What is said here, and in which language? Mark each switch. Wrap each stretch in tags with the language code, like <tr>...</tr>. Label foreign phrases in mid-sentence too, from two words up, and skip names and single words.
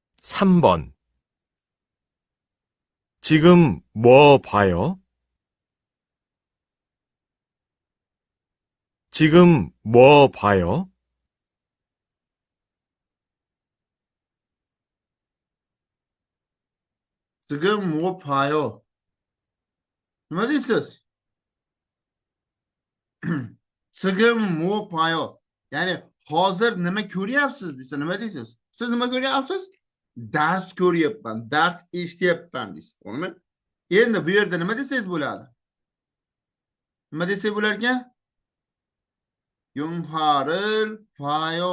<ko>3번. 지금 뭐 봐요? 지금 뭐 봐요? 지금 뭐 봐요?</ko> <uz>nima deysiz?</uz> <ko>Sigim 뭐 봐요?</ko> <uz>Ya'ni hozir nima ko'ryapsiz desa nima deysiz? Siz nima ko'ryapsiz? Dars ko'ryapman, dars eshityapman deysiz. To'g'rimi? Endi bu yerda nima desangiz bo'ladi? Nima desak bo'lar ekan? Yunharil fayo.</uz>